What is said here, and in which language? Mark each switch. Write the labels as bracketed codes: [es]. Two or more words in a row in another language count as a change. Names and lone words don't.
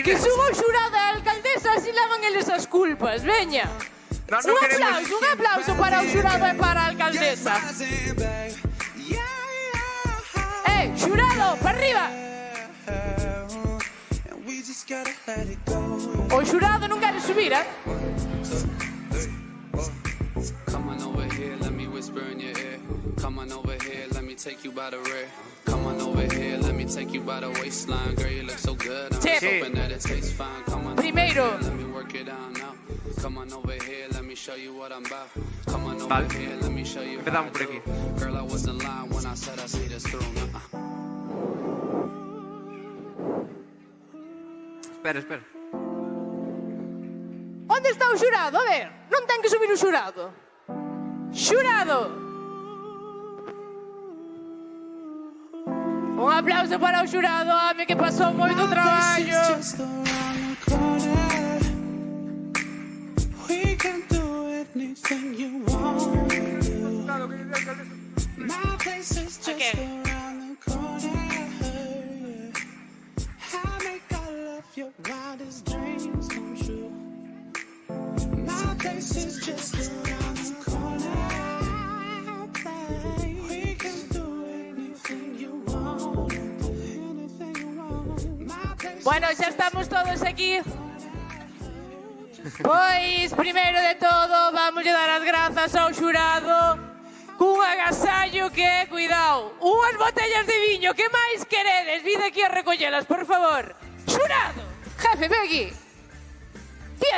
[gl] Que suba o xurado e a alcaldesa, así levan eles as culpas. Veña. No, non queremos... Un aplauso para o xurado e para a alcaldesa. Xurado, para arriba. O xurado non quere subir, [en] Come on over here, let me whisper in your ear. Come on over here, let me take you by the rear. Come on over here, let me take you by the waistline. Girl, you look so good. I'm just hoping that it tastes fine. Come on [gl] Primero. [en] over here, let me work it out now. Come on over here, let me show you what I'm about. Come on over here, let me show you how I do. Girl, I wasn't lying when I said I see this through. [gl] Espera. Onde está o xurado? A ver, non ten que subir o xurado. Xurado. Un aplauso para o xurado, home, que pasou moito traballo. [en] We can do anything you want. My place is just around the corner. I make all of your wildest dreams come true. My place is just around the corner. We can do anything you want. Anything you want. My place. [gl] Bueno, xa estamos todos aquí. Pois, primeiro de todo, vamos dar as grazas ao xurado cun agasallo que é, cuidado, unhas botellas de viño, que máis queredes? Vide aquí a recollelas, por favor. Xurado! Jefe, ven aquí. Tía,